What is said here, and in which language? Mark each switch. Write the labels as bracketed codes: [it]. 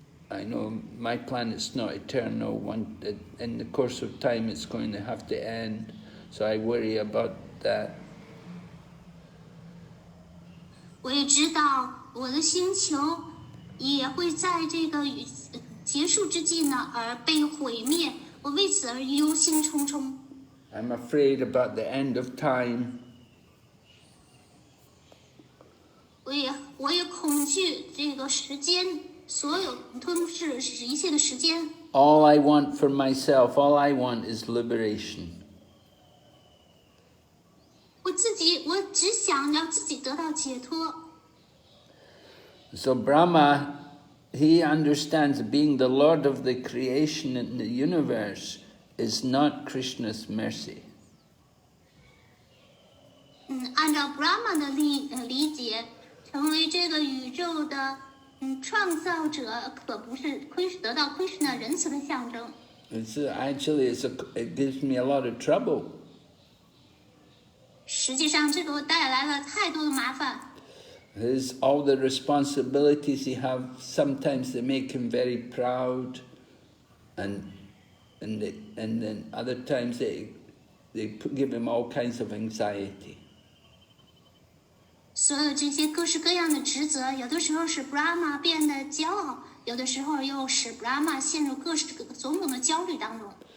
[en] I know my planet's not eternal. In the course of time, it's going to have to end. So I worry about that. [zh] 我也知道我的星球也会在这个结束之际呢而被毁灭，我为此而忧心忡忡。 [en] I'm afraid about the end of time. [zh] 我也恐惧这个时间，所有吞噬一切的时间。 [en] All I want for myself, all I want is liberation. [zh] 我只想让自己得到解脱。 [en] So Brahma, he understands being the Lord of the creation in the universe is not Krishna's mercy. [zh] 按照 Brahma 的理解，成为这个宇宙的创造者，可不是得到Krishna仁慈的象征。 [en] It gives me a lot of trouble. [zh] 实际上，这给我带来了太多的麻烦。 [en] All the responsibilities he have, sometimes they make him very proud, and then other times they give him all kinds of anxiety. [zh] 所有这些各式各样的职责，有的时候使 Brahma 变得骄傲，有的时候又使 Brahma 陷入各式种种的焦虑当中。